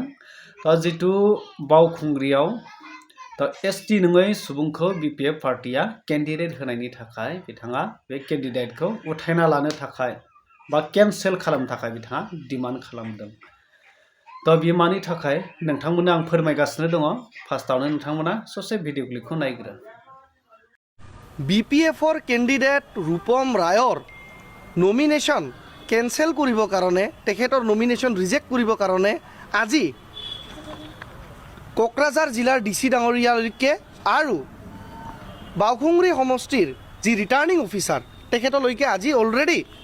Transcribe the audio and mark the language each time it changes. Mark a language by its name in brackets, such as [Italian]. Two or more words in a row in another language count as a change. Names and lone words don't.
[Bodo] तो जितु बावखुंग्रियाव तो ST नङै सुबुंखौ BPF पार्टिया केन्डिडेट होनायनि थाखाय बिथाङा बे केन्डिडेटखौ उथायना लानो थाखाय बा केन्सेल खालामनो थाखाय बिथाङा डिमान्ड खालामदों। तो बे मानि थाखाय नोंथांमोननो आं फोरमायगासिनो दङ। फार्स्टआवनो नोंथांमोना ससे [English] video clip [Bodo] नायग्रो। [Assamese] BPFৰ কেণ্ডিডেট ৰূপম ৰায়ৰ নমিনেশ্যন কেঞ্চেল কৰিবৰ কাৰণে, তেখেতৰ নমিনেশ্যন ৰিজেক্ট কৰিবৰ কাৰণে আজি কোকৰাঝাৰ জিলাৰ DC ডাঙৰীয়ালৈকে আৰু বাওখুংগ্ৰি সমষ্টিৰ যি [English] returning officer [Assamese] তেখেতলৈকে আজি অলৰেডি